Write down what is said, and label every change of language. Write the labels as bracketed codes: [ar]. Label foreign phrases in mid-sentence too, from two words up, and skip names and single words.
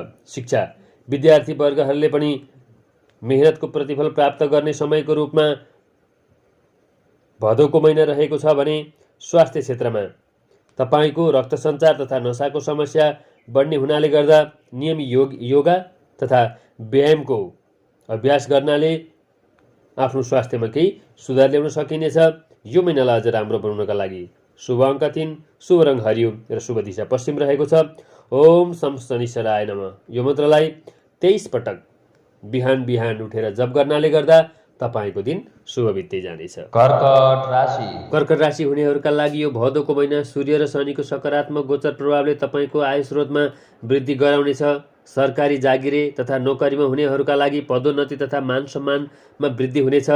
[ne] शिक्षा विद्यार्थी वर्गहरूले पनि मेहनतको प्रतिफल प्राप्त गर्ने समयको रूपमा भदौको महिना रहेको छ भने स्वास्थ्य क्षेत्रमा तपाईको रक्त सञ्चार तथा नसाको समस्या बढ्ने हुनाले गर्दा नियमित योगा तथा व्यायामको अभ्यास गर्नाले आफ्नो स्वास्थ्यमा केही सुधार ल्याउन सकिनेछ। यो महिनालाई अझ राम्रो बनाउनका लागि शुभ अङ्क 3, शुभ रङ हरियो र शुभ दिशा पश्चिम रहेको छ। [sa] ओम सम शनिश्चराय नमः [ne] यो मन्त्रलाई 23 पटक बिहान बिहान उठेर जप गर्नाले गर्दा तपाईको दिन शुभ बित्दै जानेछ। कर्कट राशि कर्कट राशि हुनेहरूका लागि यो भदौको महिना सूर्य र शनिको सकारात्मक गोचर प्रभावले तपाईको आय स्रोतमा वृद्धि गराउनेछ। सरकारी जागिरे तथा नोकरीमा हुनेहरूका लागि पदोन्नति तथा मान सम्मानमा वृद्धि हुनेछ।